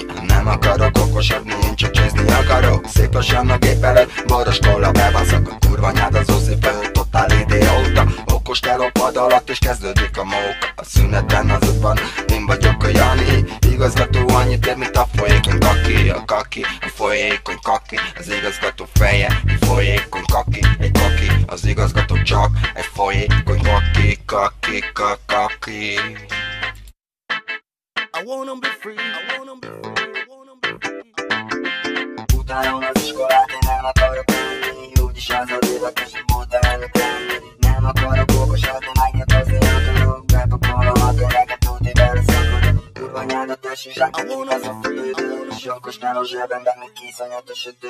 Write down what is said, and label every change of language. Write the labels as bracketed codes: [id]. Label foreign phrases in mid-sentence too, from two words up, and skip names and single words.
[hu] Nem akarok okosodni, én csak csészni akarok. Szép lassan a gép előtt, boros kolla bebaszok. A kurva nyád az oszi föl, totál idióta. Okos teló pad alatt, és kezdődik a móka. A szünetben az van, én vagyok a Jani. Igazgató annyit ér, mint a folyékony kaki. A kaki, a folyékony kaki. Az igazgató feje, egy folyékony kaki. Egy kaki, az igazgató csak egy folyékony kaki. Kaki, kaki. [en] I wanna be free, I wanna be free, I wanna be free. [hu] Utálom az iskolát, én nem akarok menni. Úgyis az a divat, és butának lenni. Nem akarok okosodni, májkratozni akarok. Bepakolom a könyveket, tuti bele szakadok. Kurva nyádat tesi zsák, de kibaszott a büdös. Okos teló zsebemben, még iszonyatos ütős.